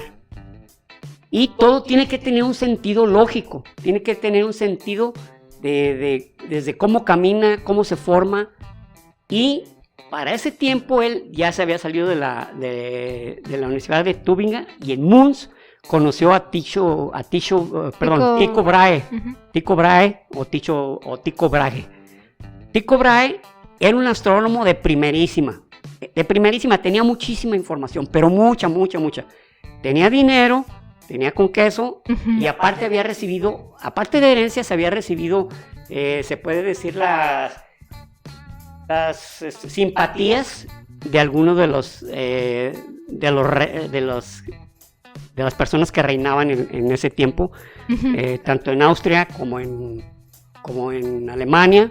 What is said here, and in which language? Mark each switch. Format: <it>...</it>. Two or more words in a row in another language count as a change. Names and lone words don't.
<es>Y todo tiene que tener un sentido lógico, tiene que tener un sentido desde cómo camina, cómo se forma. Y para esse tiempo él ya se había salido de la Universidad de Tübingen y en Mons conoció a Tycho Brahe. Uh-huh. Tycho Brahe o Tycho Brahe. Tycho Brahe era un astrónomo de primerísima, tenía muchísima información, pero mucha. Tenía dinero, tenía con queso, uh-huh, y aparte había recibido, aparte de herencias, había recibido, se puede decir, las simpatías de algunos de las personas que reinaban en ese tiempo, uh-huh, tanto en Austria como en Alemania.</es>